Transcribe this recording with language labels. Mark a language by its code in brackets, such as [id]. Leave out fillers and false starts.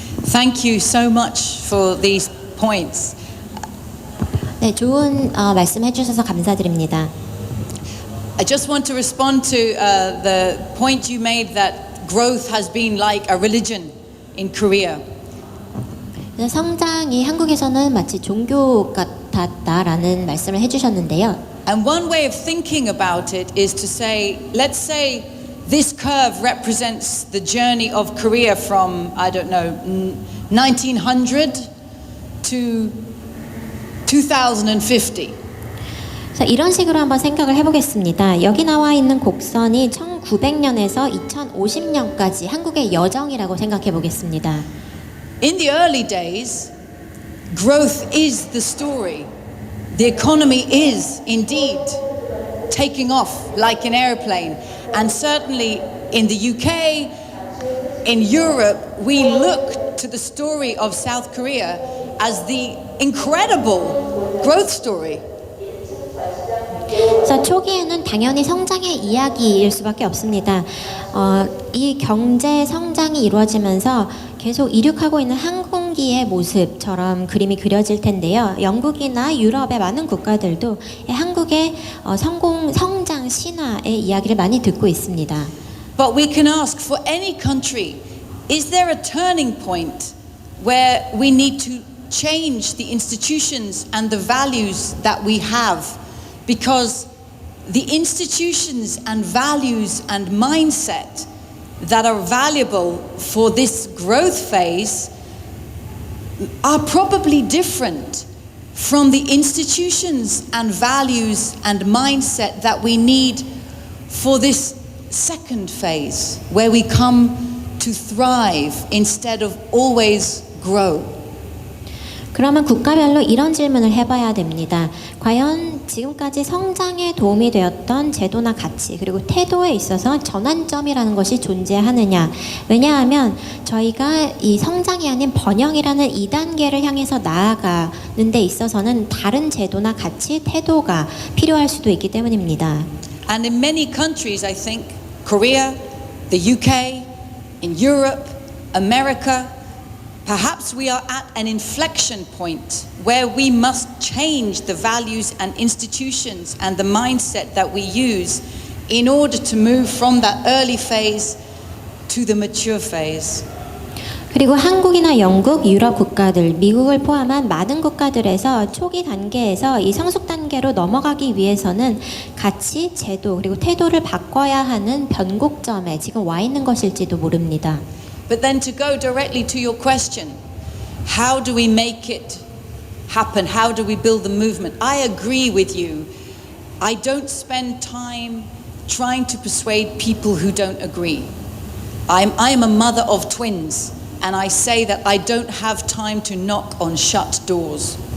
[en] Thank you so much for these points. [ko] 네, 좋은 말씀해 주셔서 감사드립니다. [en] I just want to respond to the point you made that growth has been like a religion in Korea. [ko] 성장이 한국에서는 마치 종교 같았다라는 말씀을 해주셨는데요. [en] And one way of thinking about it is to say, let's say this curve represents the journey of Korea from, I don't know, 1900 to 2050. [ko] 자, 이런 식으로 한번 생각을 해보겠습니다. 여기 나와 있는 곡선이 1900년에서 2050년까지 한국의 여정이라고 생각해 보겠습니다. [en] In the early days, growth is the story. The economy is indeed taking off like an airplane. And certainly in the UK, in Europe, we look to the story of South Korea as the incredible growth story. [ko] 그래서 초기에는 당연히 성장의 이야기일 수밖에 없습니다. 이 경제 성장이 이루어지면서 계속 이륙하고 있는 항공기의 모습처럼 그림이 그려질 텐데요. 영국이나 유럽의 많은 국가들도 한국의 성장 신화의 이야기를 많이 듣고 있습니다. [en] But we can ask for any country, is there a turning point where we need to change the institutions and the values that we have? Because the institutions and values and mindset that are valuable for this growth phase are probably different from the institutions and values and mindset that we need for this second phase, where we come to thrive instead of always grow. [ko] 그러면 국가별로 이런 질문을 해봐야 됩니다. 과연 지금까지 성장에 도움이 되었던 제도나 가치 그리고 태도에 있어서 전환점이라는 것이 존재하느냐. 왜냐하면 저희가 이 성장이 아닌 번영이라는 2단계를 향해서 나아가는 데 있어서는 다른 제도나 가치, 태도가 필요할 수도 있기 때문입니다. [en] And in many countries, I think, Korea, the UK, in Europe, America, perhaps we are at an inflection point where we must change the values and institutions and the mindset that we use in order to move from that early phase to the mature phase. [ko] 그리고 한국이나 영국, 유럽 국가들, 미국을 포함한 많은 국가들에서 초기 단계에서 이 성숙 단계로 넘어가기 위해서는 가치, 제도, 그리고 태도를 바꿔야 하는 변곡점에 지금 와 있는 것일지도 모릅니다. [en] But then to go directly to your question, how do we make it happen? How do we build the movement? I agree with you. I don't spend time trying to persuade people who don't agree. I'm a mother of twins, and I say that I don't have time to knock on shut doors.